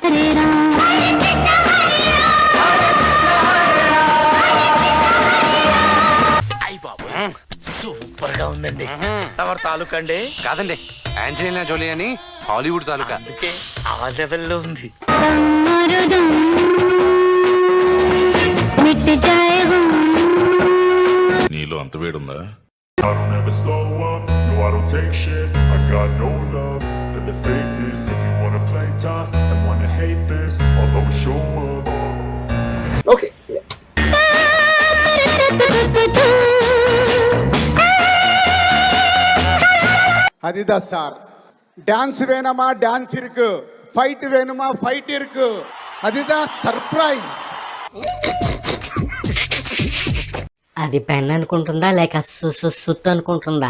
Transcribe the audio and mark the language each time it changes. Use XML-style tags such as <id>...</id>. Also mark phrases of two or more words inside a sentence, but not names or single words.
<te>సూపర్ గా ఉందండి. ఎవరి తాలూకా అండి? కాదండి, ఆంజలీనా జోలీ అని హాలీవుడ్ తాలూకా. అందుకే ఆ లెవెల్లో ఉంది. నీలో అంత వేడుందా?</te> <en>I don't ever slow up, no I don't take shit. I got no love for the fakeness. If you wanna play tough and wanna hate this, I'll always show up.</en> <te>ఓకే.</te> <ta>அதுதான் சார். டான்ஸ் வேணுமா டான்ஸ் இருக்கு, ஃபைட் வேணுமா ஃபைட் இருக்கு. அதுதான் సర్ప్రైజ్.</ta> <te>అది పెన్ అనుకుంటుందా లేక సుత్తు అనుకుంటుందా?</te>